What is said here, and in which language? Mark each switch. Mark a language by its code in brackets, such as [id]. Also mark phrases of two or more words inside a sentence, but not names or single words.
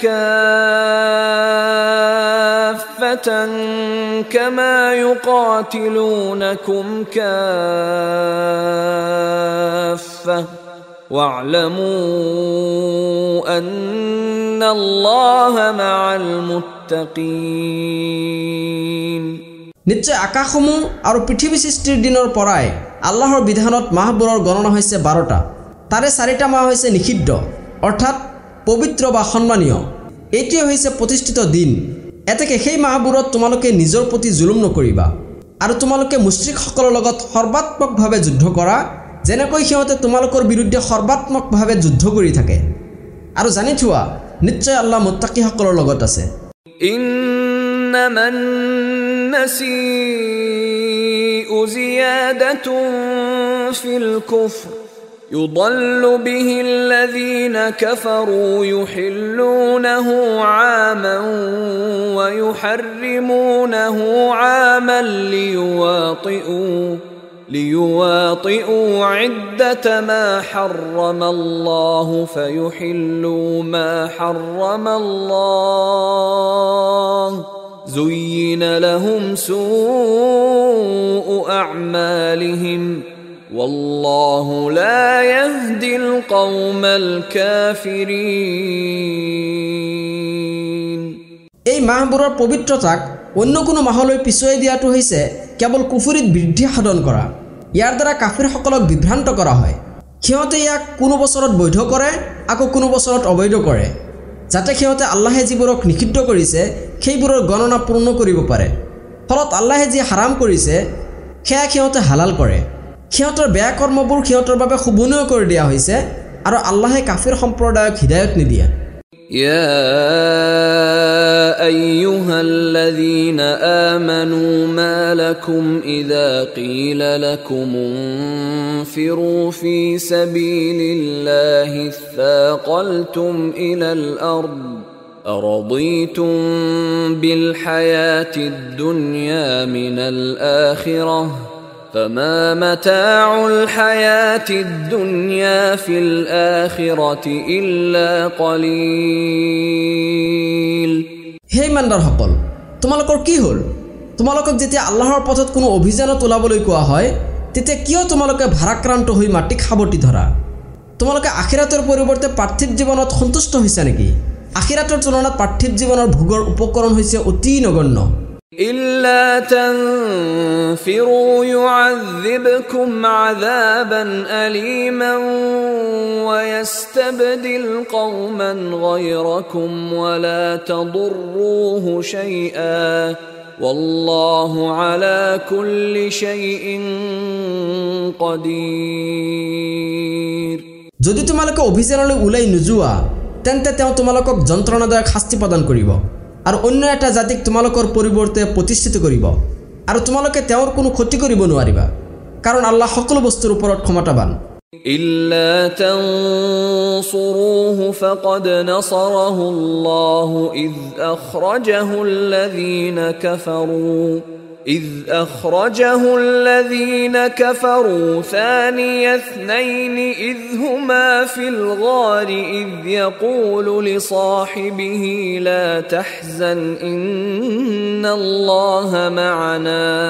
[ar] كافة كما يقاتلونكم كافة واعلموا أن الله مع المتقين [as] নিশ্চয় আকাশসমূহ আৰু পৃথিৱী সৃষ্টিৰ দিনৰ পৰাই আল্লাহৰ বিধানত মাহবোৰৰ গণনা হৈছে 12টা তাৰে 4টা মাহ হৈছে নিষিদ্ধ অৰ্থাৎ পবিত্ৰ বা সম্মানীয় এইটোৱে হৈছে প্ৰতিষ্ঠিত দিন এতেকে সেই মাহবোৰত তোমালোকে নিজৰ প্ৰতি জুলুম নকৰিবা আৰু তোমালোকে মুশৰিকসকলৰ লগত সৰ্বাত্মকভাৱে যুদ্ধ কৰা যেনেকৈ সিহঁতে তোমালোকৰ বিৰুদ্ধে সৰ্বাত্মকভাৱে যুদ্ধ কৰি থাকে আৰু জানি থোৱা নিশ্চয় আল্লাহ মুত্তাকিসকলৰ লগত আছে [ar] إنما النسيء زيادة في الكفر يضل به الذين كفروا يحلونه عاما ويحرمونه عاما ليواطئوا عدة ما حرم الله فيحلوا ما حرم الله زين لهم سوء أعمالهم والله لا يهدي القوم الكافرين [as] এই মাহবোৰৰ পবিত্ৰতাক অন্য কোনো মাহলৈ পিছুৱাই দিয়াটো হৈছে কেৱল কুফৰিত বৃদ্ধি সাধন কৰা ইয়াৰ দ্বাৰা কাফিৰসকলক বিভ্ৰান্ত কৰা হয় সিহঁতে ইয়াক কোনো বছৰত বৈধ কৰে আকৌ কোনো বছৰত অবৈধ কৰে যাতে সিহঁতে আল্লাহে যিবোৰক নিষিদ্ধ কৰিছে সেইবোৰৰ গণনা পূৰ্ণ কৰিব পাৰে ফলত আল্লাহে যি হাৰাম কৰিছে সেয়া সিহঁতে হালাল কৰে সিহঁতৰ বেয়া কৰ্মবোৰ সিহঁতৰ বাবে শুভনীয় কৰি দিয়া হৈছে আৰু আল্লাহে কাফিৰ সম্প্ৰদায়ক হিদায়ত নিদিয়ে [ar] يا أيها الذين آمنوا ما لكم إذا قيل لكم انفروا في سبيل الله اثاقلتم إلى الأرض أرضيتم بالحياة الدنيا من الآخرة فما متاع الحياة الدنيا في الآخرة إلا قليل [as] হে ইমানদাৰসকল তোমালোকৰ কি হ'ল তোমালোকক যেতিয়া আল্লাহৰ পথত কোনো অভিযানত ওলাবলৈ কোৱা হয় তেতিয়া কিয় তোমালোকে ভাৰাক্ৰান্ত হৈ মাটি খাবটি ধৰা তোমালোকে আখিৰাতৰ পৰিৱৰ্তে পাৰ্থিৱ জীৱনত সন্তুষ্ট হৈছা নেকি আখিৰাতৰ তুলনাত পাৰ্থিৱ জীৱনৰ ভোগৰ উপকৰণ হৈছে অতি নগণ্য [ar] إلا تنفروا يعذبكم عذابا أليما ويستبدل قوما غيركم ولا تضروه شيئا والله على كل شيء قدير [as] যদি তোমালোকে অভিযানলৈ ওলাই নোযোৱা তেন্তে তেওঁ তোমালোকক যন্ত্ৰণাদায়ক শাস্তি প্ৰদান কৰিব আৰু অন্য এটা জাতিক তোমালোকৰ পৰিৱৰ্তে প্ৰতিষ্ঠিত কৰিব আৰু তোমালোকে তেওঁৰ কোনো ক্ষতি কৰিব নোৱাৰিবা কাৰণ আল্লাহ সকলো বস্তুৰ ওপৰত ক্ষমতাবান [ar] إلا تنصروه فقد نصره الله إذ أخرجه الذين كفروا إذ أخرجه الذين كفروا ثاني اثنين إذ هما في الغار إذ يقول لصاحبه لا تحزن إن الله معنا